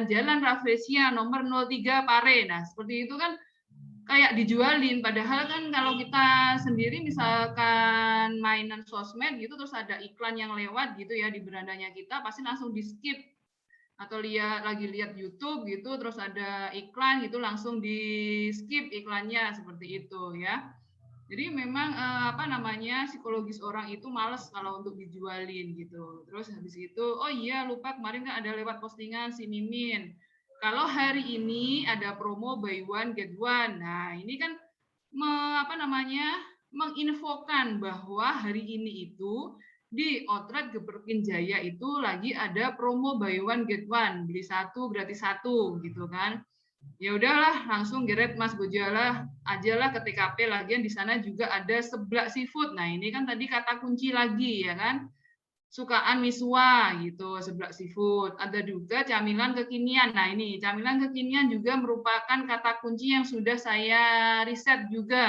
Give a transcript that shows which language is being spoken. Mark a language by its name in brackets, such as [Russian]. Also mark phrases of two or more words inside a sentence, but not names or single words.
[Indonesian] Jalan Rafflesia nomor 03 Pare. Nah, seperti itu kan kayak dijualin, padahal kan kalau kita sendiri misalkan mainan sosmed gitu terus ada iklan yang lewat gitu ya di berandanya kita pasti langsung di skip, atau lagi lihat YouTube gitu terus ada iklan gitu langsung di skip iklannya seperti itu ya. Jadi memang psikologis orang itu males kalau untuk dijualin gitu. Terus habis itu oh iya lupa kemarin kan ada lewat postingan si Mimin. Kalau hari ini ada promo [English] buy one get one. [Indonesian] Nah, ini kan menginfokan bahwa hari ini itu di Outlet Geberkin Jaya itu lagi ada promo [English] buy one get one, [Indonesian] beli 1 gratis 1 gitu kan. Ya udahlah langsung geret Mas Gojala ajalah ke TKP, lagian di sana juga ada seblak seafood. Nah, ini kan tadi kata kunci lagi ya kan. Sukaan Miswa gitu, seblak seafood. Ada juga camilan kekinian. Nah, ini camilan kekinian juga merupakan kata kunci yang sudah saya riset juga.